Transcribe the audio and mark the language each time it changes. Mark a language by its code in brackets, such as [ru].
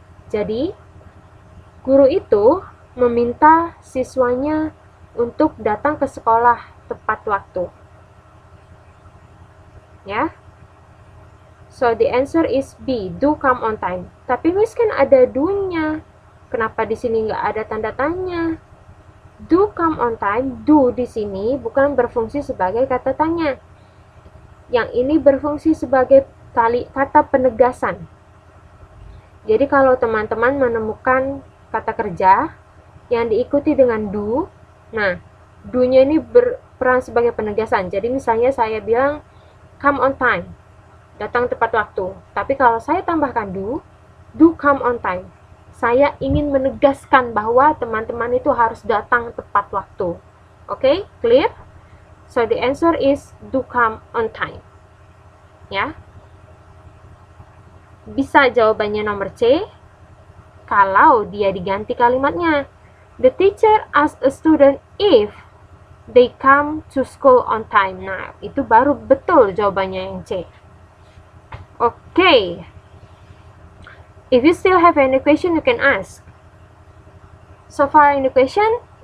[id] Jadi guru itu meminta siswanya untuk datang ke sekolah tepat waktu. Ya. [en] So the answer is B, do come on time. [id] Tapi Miss kan ada do-nya. Kenapa di sini nggak ada tanda tanya? [en] Do come on time, [id] do di sini bukan berfungsi sebagai kata tanya. Yang ini berfungsi sebagai kata penegasan. Jadi kalau teman-teman menemukan kata kerja yang diikuti dengan do, nah, do-nya ini berperan sebagai penegasan. Jadi misalnya saya bilang, [en] come on time, [id] datang tepat waktu. Tapi kalau saya tambahkan [en] do come on time, [id] saya ingin menegaskan bahwa teman-teman itu harus datang tepat waktu. Oke, clear? [en] So the answer is do come on time. [id] Ya. Bisa jawabannya nomor C, kalau dia diganti kalimatnya. [en] The teacher asks a student if they come to school on time. [id] Nah, itu baru betul jawabannya yang C. [en] Okay. If you still have any question, you can ask. So far, any question?